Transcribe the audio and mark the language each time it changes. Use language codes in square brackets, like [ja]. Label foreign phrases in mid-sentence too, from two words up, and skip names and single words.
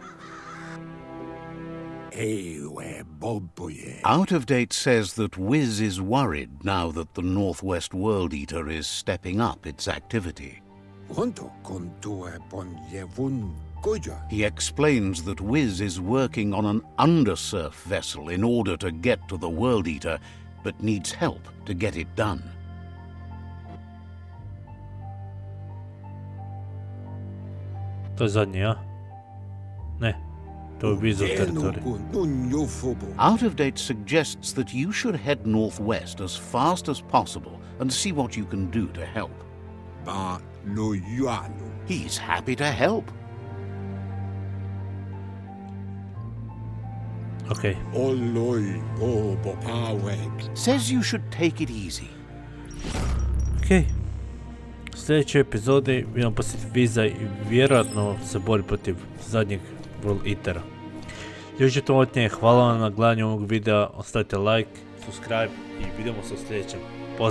[en] Out of Date says that Wiz is worried now that the Northwest World Eater is stepping up its activity. He explains that Wiz is working on an undersurf vessel in order to get to the World Eater, but needs help to get it done. [hr] To je zadnji, a? Ne, to je Wizov teritorij. [en] Out of Date suggests that you should head northwest as fast as possible and see what you can do to help. He's happy to help. Okay. Says you should take it easy. Okay. [hr] U sljedećoj epizodi idemo posjetiti Wiza i vjerojatno se bori protiv zadnjeg World Eatera. Još je to od nje, hvala vam na gledanju ovog videa, ostavite like, subscribe i vidimo se u sljedećem.